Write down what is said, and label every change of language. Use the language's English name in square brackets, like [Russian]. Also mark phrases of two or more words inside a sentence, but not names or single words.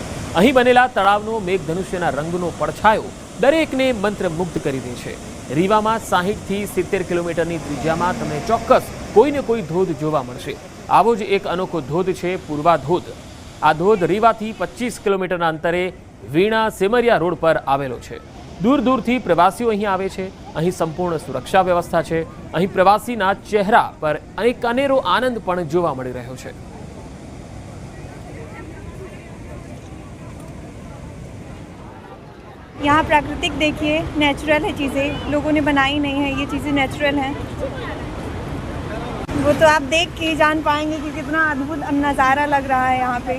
[Gujarati] અહીં બનેલા તળાવનો મેઘધનુષ્યના રંગનો પડછાયો દરેકને મંત્રમુગ્ધ કરી દે છે। રીવામાં 60 થી 70 કિલોમીટરની ત્રિજ્યામાં તમને ચોક્કસ કોઈને કોઈ ધોધ જોવા મળશે। આવો જ એક અનોખો ધોધ છે પૂર્વા ધોધ। આ ધોધ રીવાથી 25 કિલોમીટરના અંતરે વીણા સેમરિયા રોડ પર આવેલો છે। દૂર દૂરથી પ્રવાસીઓ અહીં આવે છે। અહીં સંપૂર્ણ સુરક્ષા વ્યવસ્થા છે। અહીં પ્રવાસીના ચહેરા પર એક અનેરો આનંદ પણ જોવા મળી રહ્યો છે। [Hindi] यहाँ प्राकृतिक देखिए, नेचुरल है चीज़ें, लोगों ने बनाई नहीं है, ये चीज़ें नेचुरल हैं। वो तो आप देख के ही जान पाएंगे कि कितना अद्भुत नज़ारा लग रहा है यहाँ पे।